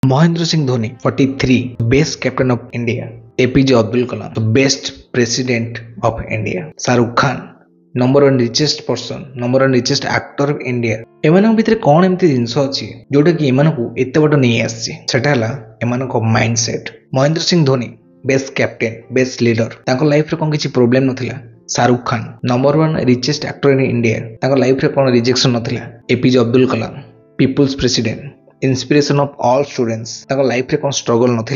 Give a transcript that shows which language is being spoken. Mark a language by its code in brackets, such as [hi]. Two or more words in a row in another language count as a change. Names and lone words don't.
[en] Mahendra Singh Dhoni, 43, best captain of India. APJ Abdul Kalam, the best president of India. Shahrukh Khan, number one richest person, number one richest actor of India. [or] ଏମାନଙ୍କ ଭିତରେ କ'ଣ ଏମିତି ଜିନିଷ ଅଛି ଯୋଉଟା କି ଏମାନଙ୍କୁ ଏତେ ବାଟ ନେଇ ଆସିଛି, ସେଟା ହେଲା ଏମାନଙ୍କ [en] mind set. [or] ମହେନ୍ଦ୍ର ସିଂ ଧୋନି, [en] best captain, best leader, [or] ତାଙ୍କ ଲାଇଫରେ କ'ଣ କିଛି ପ୍ରୋବ୍ଲେମ ନଥିଲା। ଶାହରୁଖ ଖାନ, [en] number one richest actor in India, [or] ତାଙ୍କ ଲାଇଫରେ କ'ଣ ରିଜେକ୍ସନ ନଥିଲା। ଏପିଜେ ଅବଦୁଲ କଲାମ, [en] people's president, inspiration of all students, [or] ତାଙ୍କ ଲାଇଫରେ କ'ଣ ଷ୍ଟ୍ରଗଲ ନଥିଲା।